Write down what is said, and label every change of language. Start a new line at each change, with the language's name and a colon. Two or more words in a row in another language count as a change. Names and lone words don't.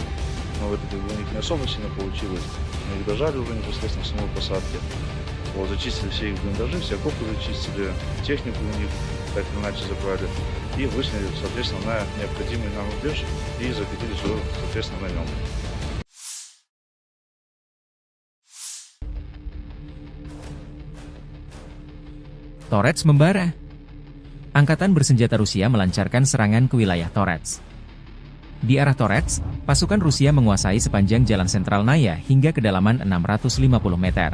Russian: Но это как бы у них не особо сильно получилось. Мы их дожали уже непосредственно в самой посадке. Вот, зачистили все их блиндажи, все окопы зачистили, технику у них так или иначе забрали. И вышли, соответственно, на необходимый нам рубеж и закатились уже, соответственно, на нем.
Indonesian: Torets membara. Angkatan bersenjata Rusia melancarkan serangan ke wilayah Torets. Di arah Torets, pasukan Rusia menguasai sepanjang jalan sentral Naya hingga kedalaman 650 meter.